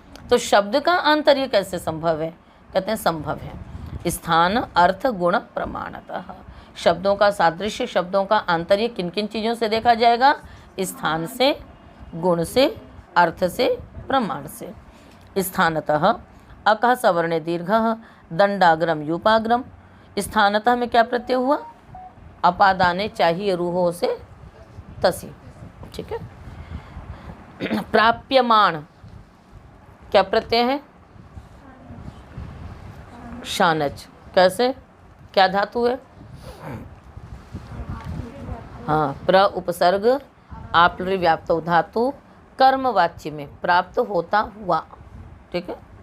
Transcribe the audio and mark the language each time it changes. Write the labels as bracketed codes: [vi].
[hi] तो शब्द का आंतर्य कैसे संभव है, कहते हैं संभव है। [sa] स्थान अर्थ गुण प्रमाणतः, [hi] शब्दों का सादृश्य, शब्दों का आंतर्य किन किन चीज़ों से देखा जाएगा, स्थान से, गुण से, अर्थ से, प्रमाण से। [sa] स्थानतः अकः सवर्णे दीर्घः दंडाग्रम यूपाग्रम। [hi] स्थानतः में क्या प्रत्यय हुआ, अपादाने चाहिए रूहों से तसी, ठीक है। प्राप्यमाण क्या प्रत्यय है, शानच, कैसे, क्या धातु है, हाँ, प्र उपसर्ग आप्लि व्याप्त धातु, कर्मवाच्य में प्राप्त होता हुआ, ठीक है।